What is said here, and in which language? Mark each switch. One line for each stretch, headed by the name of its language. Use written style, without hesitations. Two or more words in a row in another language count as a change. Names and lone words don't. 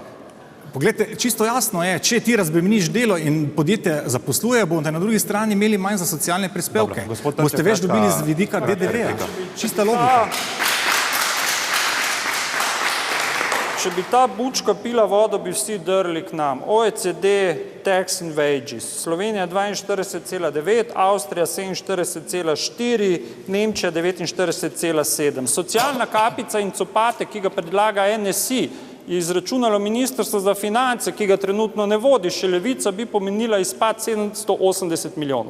Slovenian: Poglejte, čisto jasno je, če ti razbremeniš delo in podjetje zaposluje, boste na drugi strani imeli manj za socialne prispevke. Boste več dobili z vidika DDV-ja. Čista logika. Če bi ta bučka pila vodo, bi vsi drli k nam. OECD,
English: tax and wages.
Slovenian: Slovenija 42,9, Avstrija 47,4, Nemčija 49,7. Socialna kapica in copate, ki ga predlaga NSI, je izračunalo Ministrstvo za finance, ki ga trenutno ne vodi, še Levica bi pomenila izpad 780 milijonov.